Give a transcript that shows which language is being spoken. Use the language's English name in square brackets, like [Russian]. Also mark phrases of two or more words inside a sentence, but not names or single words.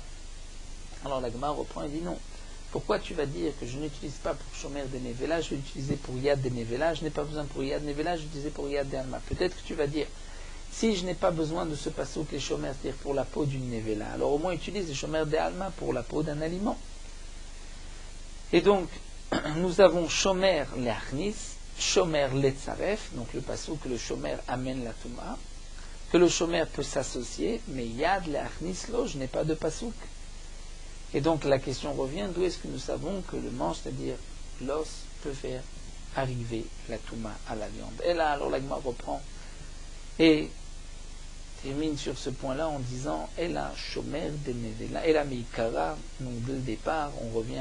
[French] Alors la Gemara reprend et dit non. Pourquoi tu vas dire que je n'utilise pas pour shomer de nevela, je vais l'utiliser pour yad de nevela, je n'ai pas besoin pour yad de nevela, je vais l'utiliser pour yad de alma. Peut-être que tu vas dire, si je n'ai pas besoin de ce passouk les shomer, c'est-à-dire pour la peau d'une nevela, alors au moins utilise les shomer de alma pour la peau d'un aliment. Et donc, nous avons [Hebrew] שומר להכניס, שומר לצרף, [French] donc le passouk que le shomer amène la touma, que le shomer peut s'associer, mais [Hebrew] יד להכניס לא, [French] je n'ai pas de passouk. Et donc la question revient, d'où est-ce que nous savons que le manche, c'est-à-dire l'os, peut faire arriver la touma à la viande. Et là, alors la Gemara reprend et termine sur ce point-là en disant « [Hebrew] אלא שומר דנבלה, אלא מעיקרא [French] », donc dès le départ, on revient.